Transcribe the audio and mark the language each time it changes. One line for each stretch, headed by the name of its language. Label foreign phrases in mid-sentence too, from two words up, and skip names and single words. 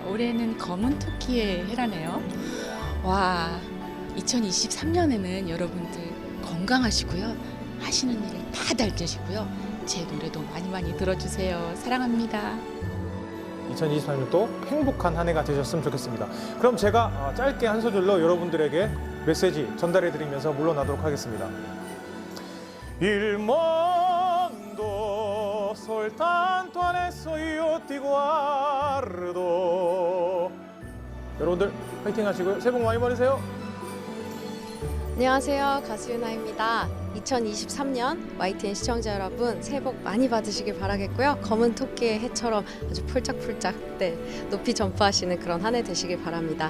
Korean: 올해는 검은 토끼의 해라네요. 와, 2023년에는 여러분들 건강하시고요. 하시는 일을 다 잘 되시고요. 제 노래도 많이 들어주세요. 사랑합니다. 2023년도 행복한 한 해가 되셨으면 좋겠습니다. 그럼 제가 짧게 한 소절로 여러분들에게 메시지 전달해드리면서 물러나도록 하겠습니다.
Italian: Il mondo soltanto adesso io ti guardo.
Korean: 여러분들 파이팅 하시고요. 새해 복 많이 받으세요. 안녕하세요. 가수 유나입니다. 2023년 YTN 시청자 여러분 새해 복 많이 받으시길 바라겠고요. 검은 토끼의 해처럼 아주 폴짝폴짝 높이 점프하시는 그런 한 해 되시길 바랍니다.